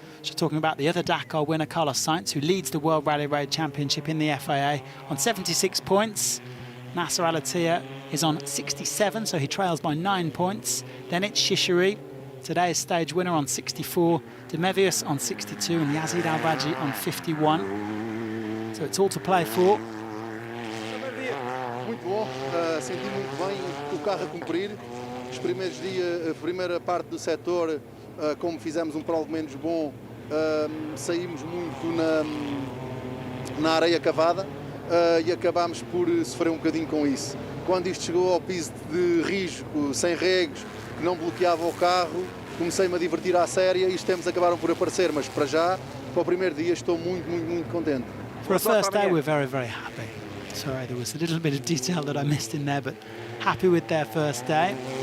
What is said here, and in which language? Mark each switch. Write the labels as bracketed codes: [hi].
[en] She's talking about the other Dakar winner, Carlos Sainz, who leads the World Rally Raid Championship in the FIA on 76 points. Nasser Al-Attiyah is on 67, so he trails by 9 points. Then it's Shishiri, today's stage winner, on 64, Demevius on 62, and Yazid Al-Baji on 51. So it's all to play for. [pt] Muito bom, senti muito bem o carro a cumprir. Os primeiros dias, a primeira parte do setor, como fizemos um prólogo menos bom, saímos muito na areia cavada e acabámos por sofrer um bocadinho com isso. Quando isto chegou ao piso de risco, sem regos, que não bloqueava o carro, comecei-me a divertir à séria e os tempos acabaram por aparecer, mas para já, para o primeiro dia, estou muito contente. [en] For a first day, we're very, very happy. Sorry, there was a little bit of detail that I missed in there, but happy with their first day.